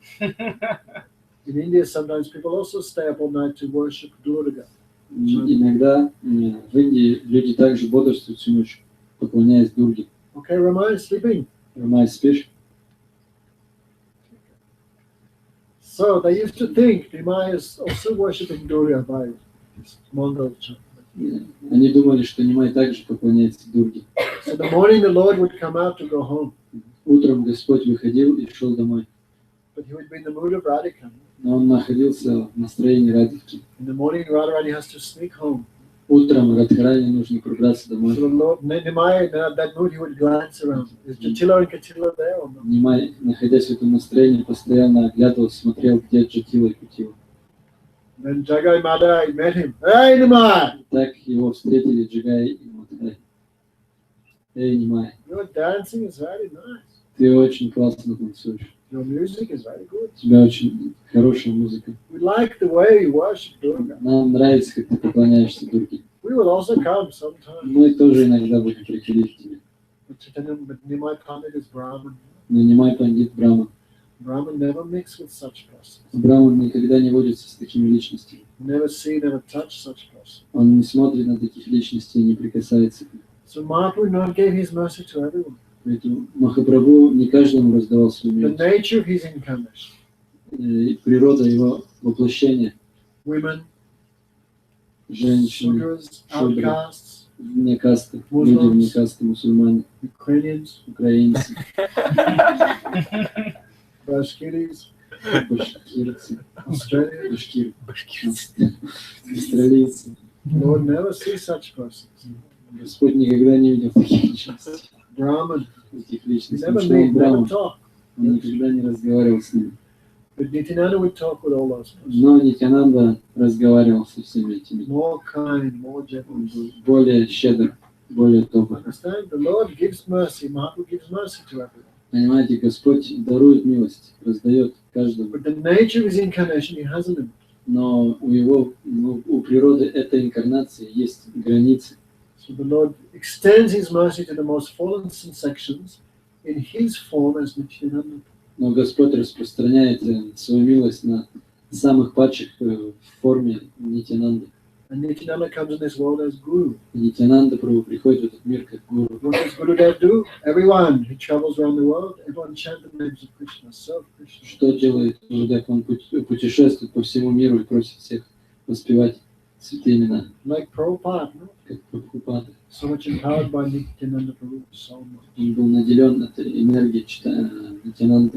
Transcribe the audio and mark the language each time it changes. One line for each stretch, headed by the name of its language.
English: In India, sometimes people also stay up all night to worship Durga.
Russian: Иногда в Индии люди также бодрствуют всю ночь, поклоняясь Дурге.
English: Okay, Ramai, sleeping.
Russian: Рамай, спишь?
English: So they used to think Nimai is also worshipping Durga by his Mongol chant.
Russian: Они думали, что Нимай также поклоняется Дурге.
English: So in the morning the Lord would come out to go home,
Russian: Утром Господь выходил и шел домой,
English: but he would be in the mood of Radhika.
Russian: но он находился в настроении Радхики.
English: In the morning, Radharani has to sneak home.
Russian: Утром Радхарани нужно пробраться
English: So
Russian: домой.
English: the Lord, Nimai, in that mood, he would glance around. Is Jatila and Katila there or not?
Russian: Нимай, находясь в этом настроении, постоянно оглядывался, смотрел, где Джатила и Кутила.
English: Then Jagai Madhai met him. Hey, Nimai!
Russian: Так его встретили Джагай и Мадхай. Эй, Нимай,
English: Your dancing is very nice.
Russian: ты очень классно танцуешь.
English: Your music is very good.
Russian: У тебя очень хорошая музыка.
English: We like the way you worship Durga.
Russian: Нам нравится, как ты поклоняешься Дурге.
English: We will also come sometime.
Russian: Мы тоже иногда будем приходить к тебе.
English: But Nimai Pandit is Brahman.
Russian: Но Нимай Пандит Брахман.
English: Brahman never mix with such persons.
Russian: Брахман никогда не водится с такими личностями.
English: Never see, never touch such persons.
Russian: Он не смотрит на таких личностей и не прикасается к ним.
English: So Mahaprabhu not gave his mercy to everyone.
Russian: Поэтому Махапрабху не каждому раздавал свою
English: The
Russian: милость.
English: nature of his incarnation.
Russian: Природа его воплощения.
English: Women,
Russian: Женщины,
English: Sudras,
Russian: Шудры,
English: outcasts,
Russian: вне касты,
English: Muslims.
Russian: люди вне касты, мусульмане,
English: Ukrainians,
Russian: украинцы,
English: Bashkiris,
Russian: башкирцы,
English: Australians.
Russian: австралийцы.
English: Lord never see such persons.
Russian: Господь никогда не видел таких личностей.
English: Brahman,
Russian: Таких
English: he
Russian: личностей.
English: never
Russian: Потому что
English: meet,
Russian: он
English: never
Russian: Брахман,
English: talk.
Russian: он никогда не разговаривал с ними.
English: But Nityananda would talk with all those persons.
Russian: Но Нитянанда разговаривал со всеми этими.
English: More kind, more
Russian: Он
English: gentle.
Russian: был более щедр, более добр.
English: Understand? The Lord gives mercy. Mahaprabhu gives mercy to everyone.
Russian: Понимаете, Господь дарует милость, раздает каждому.
English: But the nature of his incarnation, he has in him.
Russian: Но у природы этой инкарнации есть границы.
English: So the Lord extends his mercy to the most fallen sections in his form as Nityananda.
Russian: Но Господь распространяет свою милость на самых падших в форме Нитянанды.
English: And Nityananda comes in this world as Guru.
Russian: И Нитянанда приходит в этот мир как гуру.
English: What does Gurudev do? Everyone who travels around the world, everyone chant the names of Krishna. Serve Krishna.
Russian: Что делает Гурудев? Он путешествует по всему миру и просит всех воспевать святые имена,
English: Like Prabhupada, no?
Russian: как Прабхупада.
English: So much empowered by Nityananda Prabhu, so much.
Russian: Он был наделен этой энергией Нитянанды.